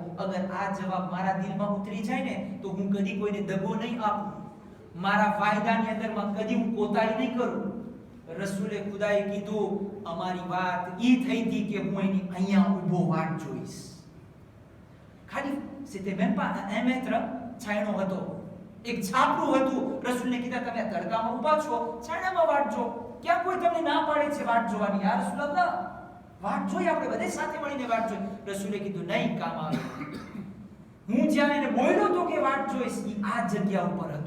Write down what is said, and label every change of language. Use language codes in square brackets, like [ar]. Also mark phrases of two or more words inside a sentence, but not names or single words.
[gu] અગર આ જવાબ મારા દિલમાં ઉતરી જાય ને તો હું કદી કોઈને દગો નહીં આપું, મારા વાયદાની અંદરમાં કદી હું કોતાહી નહીં કરું. રસૂલે ખુદાએ કીધું અમારી વાત ઈ થઈ હતી કે હું એની અહીંયા ઊભો વાટ જોઈશ. ખાલી [fr] c'était même pas 1 mètre [gu] છાયણો હતો, એક છાપરું હતું. રસૂલને કીધા તમે તડકામાં ઊભા છો, છાયણામાં વાટ જો. ક્યાં કોઈ તમને ના પાડે છે વાટ જોવાની? [ar] يا رسول الله, [gu] વાટ જોઈ, આપણે બધે સાથે મળીને વાટ જોઈ. રસૂલે કીધું નહીં, કામ આવે. હું જ્યાં એને બોલ્યો તો કે વાટ જોઈશ, ઈ આ જગ્યા ઉપર હતું.